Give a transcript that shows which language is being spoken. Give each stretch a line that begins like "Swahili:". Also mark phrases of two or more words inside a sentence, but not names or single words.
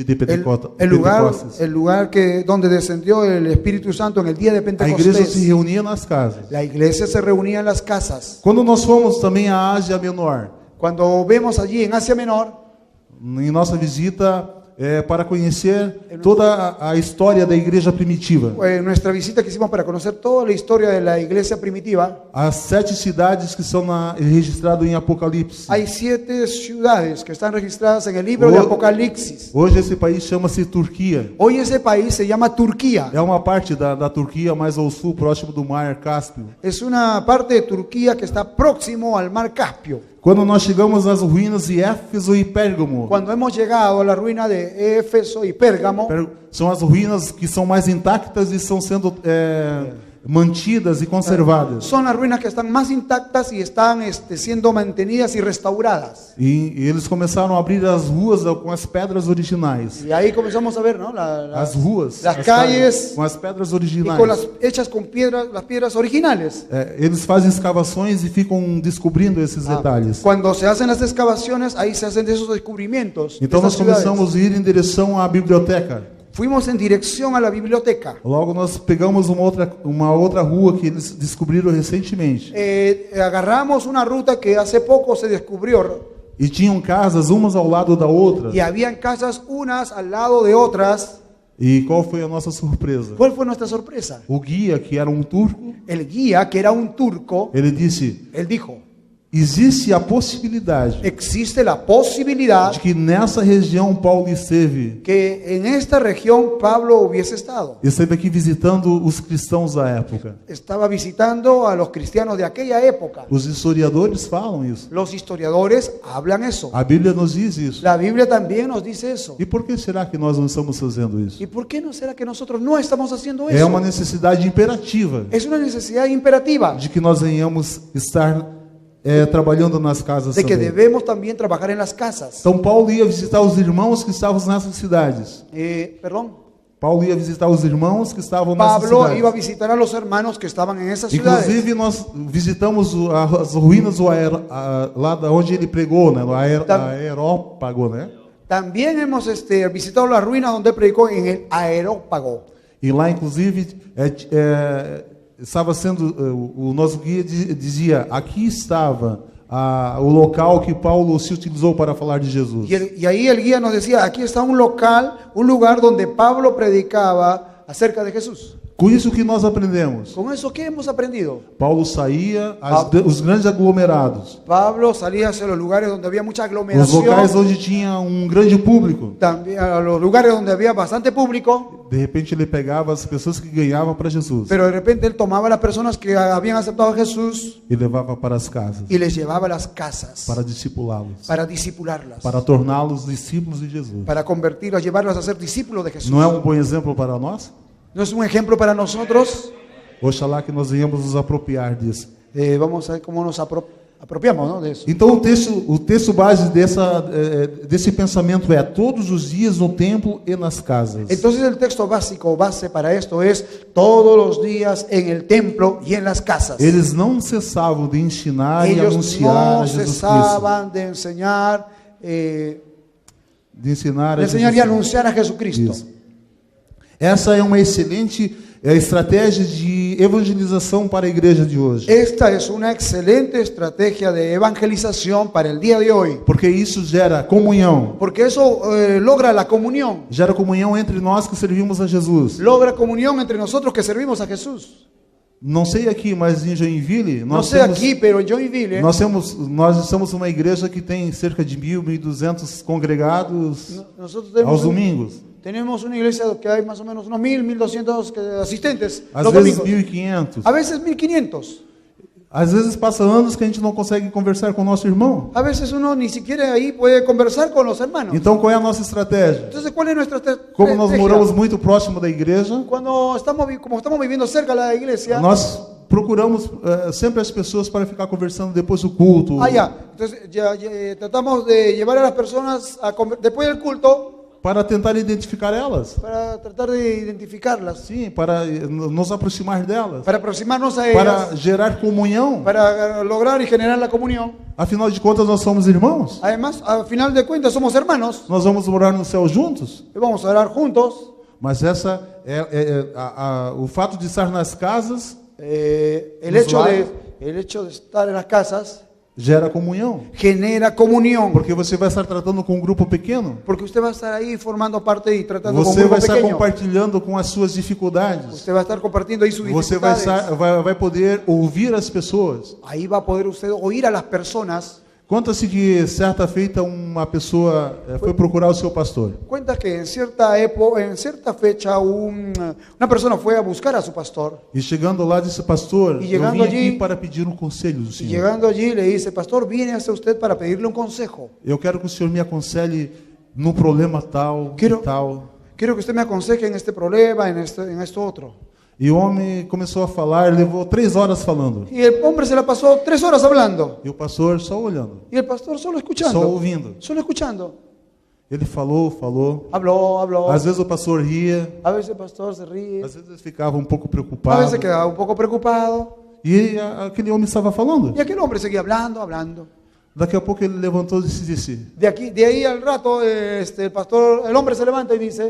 Spanish: El Pentecostes. lugar donde descendió el Espíritu Santo en el día de
Portuguese: A igreja se
Spanish: Pentecostés.
Portuguese: reunia nas casas.
Spanish: La iglesia se reunía en las casas.
Portuguese: Quando nós fomos também à Ásia Menor,
Spanish: Cuando vemos allí en Asia Menor,
Portuguese: em nossa visita para conhecer toda a história da igreja primitiva,
Spanish: en nuestra visita que hicimos para conocer toda la historia de la iglesia primitiva,
Portuguese: as 7 cidades que são registradas em Apocalipse.
Spanish: hay 7 ciudades que están registradas en el libro de Apocalipsis.
Portuguese: Hoje esse país chama-se Turquia.
Spanish: Hoy ese país se llama Turquía.
Portuguese: É uma parte da Turquia mais ao sul, próximo do Mar Cáspio.
Spanish: Es una parte de Turquía que está próximo al mar Caspio.
Portuguese: Quando nós chegamos às ruínas de Éfeso e Pérgamo,
Spanish: Cuando hemos llegado a la ruina de Éfeso y Pérgamo,
Portuguese: são as ruínas que são mais intactas e estão sendo mantidas e conservadas.
Spanish: son las ruinas que están más intactas y están siendo mantenidas y restauradas.
Portuguese: E eles começaram a abrir as ruas com as pedras originais.
Spanish: Y ahí comenzamos a ver, ¿no?
Portuguese: As ruas,
Spanish: las
Portuguese: as
Spanish: calles,
Portuguese: com as pedras
Spanish: y
Portuguese: originais.
Spanish: con hechas con las piedras originales.
Portuguese: Eles fazem escavações e ficam descobrindo esses detalhes.
Spanish: Cuando se hacen las excavaciones, ahí se hacen esos descubrimientos.
Portuguese: Então
Spanish: de
Portuguese: nós
Spanish: estas ciudades.
Portuguese: começamos a ir em direção à biblioteca.
Spanish: fuimos en dirección a la biblioteca.
Portuguese: Logo nós pegamos uma outra rua que eles descobriram recentemente.
Spanish: Agarramos una ruta que hace poco se descubrió
Portuguese: E tinham casas umas ao lado da outra.
Spanish: y habían casas unas al lado de otras.
Portuguese: E qual foi a nossa surpresa?
Spanish: ¿Cuál fue nuestra sorpresa?
Portuguese: O guia, que era um turco,
Spanish: El guía, que era un turco,
Portuguese: ele disse:
Spanish: él dijo,
Portuguese: existe a possibilidade
Spanish: existe la posibilidad
Portuguese: de que nessa região Paulo esteve
Spanish: que en esta región Pablo hubiese estado.
Portuguese: aqui visitando os cristãos da época.
Spanish: Estaba visitando a los cristianos de aquella época.
Portuguese: Os historiadores falam isso.
Spanish: Los historiadores hablan eso.
Portuguese: A Bíblia nos diz isso.
Spanish: La Biblia también nos dice eso.
Portuguese: E por que será que nós não estamos fazendo isso?
Spanish: ¿Y por qué no será que nosotros no estamos haciendo
Portuguese: É
Spanish: eso?
Portuguese: uma necessidade imperativa
Spanish: Es una necesidad imperativa
Portuguese: de que nós venhamos estar trabalhando nas casas
Spanish: de que
Portuguese: também.
Spanish: debemos también trabajar en las casas.
Portuguese: Então Paulo ia visitar os irmãos que estavam nessas cidades.
Spanish: Perdón.
Portuguese: Paulo ia visitar os irmãos que estavam nessas
Spanish: Pablo
Portuguese: cidades.
Spanish: iba a visitar a los hermanos que estaban en esas ciudades.
Portuguese: Inclusive nós visitamos as ruínas lá da onde ele pregou, né? No Aerópago, né?
Spanish: También hemos visitado las ruinas donde predicó en el Areópago.
Portuguese: E lá inclusive estava sendo o nosso guia dizia: aqui estava o local que Paulo se utilizou para falar de Jesus.
Spanish: Y ahí el guía nos decía, aquí está un local, un lugar donde Pablo predicaba acerca de Jesús.
Portuguese: Com isso que nós aprendemos.
Spanish: ¿Con eso qué hemos aprendido?
Portuguese: Paulo saía os grandes aglomerados.
Spanish: Pablo salía hacia los lugares donde había mucha
Portuguese: Os
Spanish: aglomeración.
Portuguese: locais onde tinha grande público.
Spanish: También a los lugares donde había bastante público.
Portuguese: De repente ele pegava as pessoas que ganhavam para Jesus
Spanish: Pero de repente él tomaba a las personas que habían aceptado a Jesús
Portuguese: e levava para as casas
Spanish: y les llevaba a las casas
Portuguese: para discipulá-los,
Spanish: para discipularlas,
Portuguese: para torná-los discípulos de Jesus.
Spanish: para convertirlas, llevarlas a ser discípulos de Jesús.
Portuguese: Não é bom exemplo para nós?
Spanish: ¿No es un ejemplo para nosotros?
Portuguese: Oxalá que nós venhamos nos apropriar disso.
Spanish: Vamos a ver cómo nos apropiamos, ¿no?, de eso.
Portuguese: Então o texto base desse pensamento é: todos os dias no templo e nas casas.
Spanish: Entonces el texto básico, base para esto es todos los días en el templo y en las casas.
Portuguese: Eles não cessavam de ensinar e
Spanish: Ellos
Portuguese: anunciar
Spanish: no
Portuguese: a Jesus Cristo.
Spanish: cesaban de enseñar,
Portuguese: De ensinar
Spanish: y
Portuguese: Jesus Cristo.
Spanish: anunciar a Jesucristo.
Portuguese: Isso. Essa é uma excelente estratégia de evangelização para a igreja de hoje.
Spanish: Esta es una excelente estrategia de evangelización para el día de hoy,
Portuguese: Porque isso gera comunhão.
Spanish: porque eso logra la comunión,
Portuguese: Gera comunhão entre nós que servimos a Jesus.
Spanish: logra comunión entre nosotros que servimos a Jesús.
Portuguese: Não sei aqui, mas em Joinville,
Spanish: No sé aquí, pero en Joinville,
Portuguese: nós estamos uma igreja que tem cerca de 1.200 congregados
Spanish: nosotros
Portuguese: aos domingos.
Spanish: tenemos una iglesia que hay más o menos unos 1.200 asistentes
Portuguese: Às
Spanish: los
Portuguese: vezes
Spanish: domingos. 1.500. A veces 1.500.
Portuguese: Às vezes passa anos que a gente não consegue conversar com o nosso irmão.
Spanish: A veces uno ni siquiera ahí puede conversar con los hermanos.
Portuguese: Então qual é a nossa estratégia?
Spanish: Entonces, ¿cuál es nuestra
Portuguese: Como nós
Spanish: estrategia?
Portuguese: moramos muito próximo da igreja,
Spanish: Como estamos viviendo cerca de la iglesia,
Portuguese: nós procuramos sempre as pessoas para ficar conversando depois do culto,
Spanish: entonces tratamos de llevar a las personas después del culto
Portuguese: para tentar identificar elas.
Spanish: para tratar de identificarlas,
Portuguese: Sim, para nos aproximar delas,
Spanish: para aproximarnos a ellas,
Portuguese: para gerar comunhão.
Spanish: para lograr y generar la comunión.
Portuguese: Afinal de contas, nós somos irmãos.
Spanish: Además, al final de cuentas, somos hermanos
Portuguese: Nós vamos morar no céu juntos.
Spanish: y vamos a orar juntos.
Portuguese: Mas essa o fato de estar nas casas
Spanish: El hecho de estar en las casas
Portuguese: gera comunhão,
Spanish: genera comunión,
Portuguese: porque você vai estar tratando com um grupo pequeno.
Spanish: porque usted va a estar ahí formando parte y tratando con un
Portuguese: Você
Spanish: grupo
Portuguese: vai estar
Spanish: pequeño.
Portuguese: compartilhando com as suas dificuldades.
Spanish: Usted va a estar compartiendo ahí sus
Portuguese: Você vai,
Spanish: dificultades.
Portuguese: vai poder ouvir as pessoas.
Spanish: Ahí va a poder usted oír a las personas.
Portuguese: Conta-se que certa feita uma pessoa foi procurar o seu pastor.
Spanish: Cuenta que en cierta fecha una persona fue a buscar a su pastor.
Portuguese: E chegando lá disse: pastor, E eu chegando vim aqui
Spanish: allí-
Portuguese: para pedir um conselho do
Spanish: Y
Portuguese: senhor.
Spanish: llegando allí le dice, pastor, viene hacia usted para pedirle un consejo.
Portuguese: Eu quero que o senhor me aconselhe num problema tal Quero- e tal.
Spanish: Quiero que usted me aconseje en este problema, en esto otro.
Portuguese: E o homem começou a falar, levou 3 horas falando.
Spanish: Y el hombre se la pasó 3 horas hablando.
Portuguese: E o pastor só olhando,
Spanish: Y el pastor solo
Portuguese: só
Spanish: escuchando.
Portuguese: ouvindo.
Spanish: Solo escuchando.
Portuguese: Ele falou.
Spanish: Habló.
Portuguese: Às vezes o pastor ria,
Spanish: A veces el pastor se ríe.
Portuguese: às vezes ele ficava um pouco
Spanish: A
Portuguese: preocupado.
Spanish: veces quedaba un poco preocupado.
Portuguese: E aquele homem estava falando.
Spanish: Y aquel hombre seguía hablando.
Portuguese: Daqui a pouco ele levantou e disse:
Spanish: De ahí al rato, el hombre se levanta y dice,